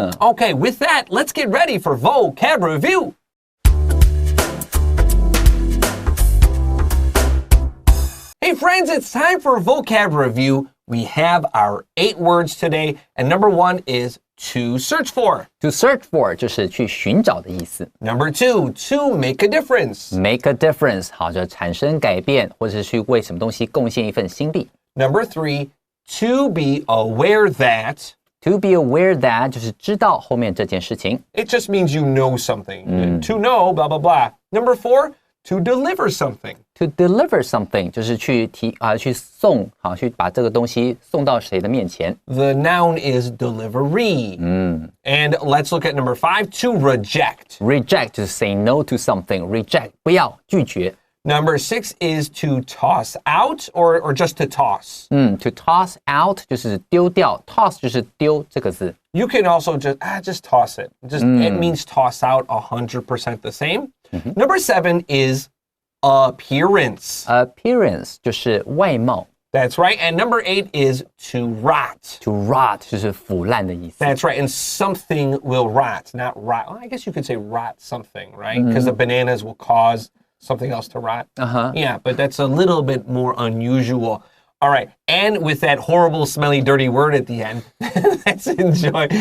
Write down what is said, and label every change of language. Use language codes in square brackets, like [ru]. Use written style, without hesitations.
[en] Okay, with that, let's get ready for vocab review. Hey friends, it's time for vocab review. We have our 8 words today, and number 1 is to search for. To search for [zh] 就是去寻找的意思。 [en] Number 2, to make a difference. Make a difference [zh] 好，就产生改变，或者是去为什么东西贡献一份心力。 [en] Number 3, to be aware that. To be aware that [zh] 就是知道后面这件事情。 [en] It just means you know something. To know, blah, blah, blah. Number 4, to deliver something. To deliver something [zh] 就是去送，好，去把这个东西送到谁的面前。 [en] The noun is delivery. And let's look at number 5, to reject. Reject [zh] 就是 [en] say no to something. [zh] Reject 不要，拒绝。 [en] Number 6 is to toss out or just to toss. To toss out [zh] 就是丢掉 ，toss 就是丢这个字。 [en] You can also just toss it. It means toss out 100% the same. Number 7 is appearance. [zh] Appearance 就是外貌。 [en] That's right. And number 8 is to rot. To rot [zh] 就是腐烂的意思。 [en] That's right. And something will rot, not rot. Well, I guess you could say rot something, right? Because the bananas will cause something else to rot. Yeah, but that's a little bit more unusual. All right. And with that horrible, smelly, dirty word at the end, let's enjoy.